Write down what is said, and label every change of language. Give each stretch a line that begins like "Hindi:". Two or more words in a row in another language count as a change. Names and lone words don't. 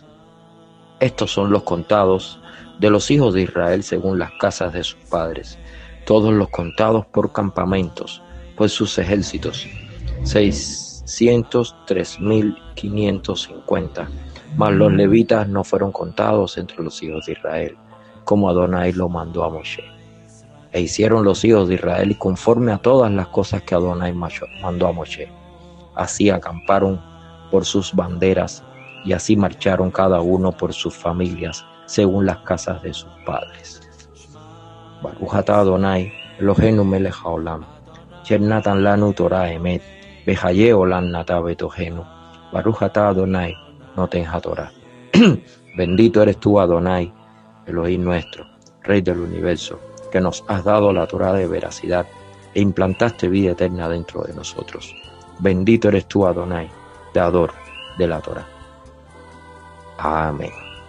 Spanish: Estos son los contados de los hijos de Israel según las casas de sus padres, todos los contados por campamentos, por sus ejércitos, 603.550, mas los levitas no fueron contados entre los hijos de Israel, como Adonai lo mandó a Moshe. E hicieron los hijos de Israel conforme a todas las cosas que Adonai mandó a Moshe. Así acamparon por sus banderas y así marcharon cada uno por sus familias según las casas de sus padres.
Hebrew: ברוך אתה אדוני אלוהינו מלך העולם אשר נתן לנו תורת אמת וחיי עולם נטע בתוכנו ברוך אתה אדוני נותן התורה.
Spanish: Bendito eres tú, Adonai, Elohim nuestro, Rey del universo, que nos has dado la Torah de veracidad e implantaste vida eterna dentro de nosotros. Bendito eres tú, Adonai, dador de la Torah. Amén.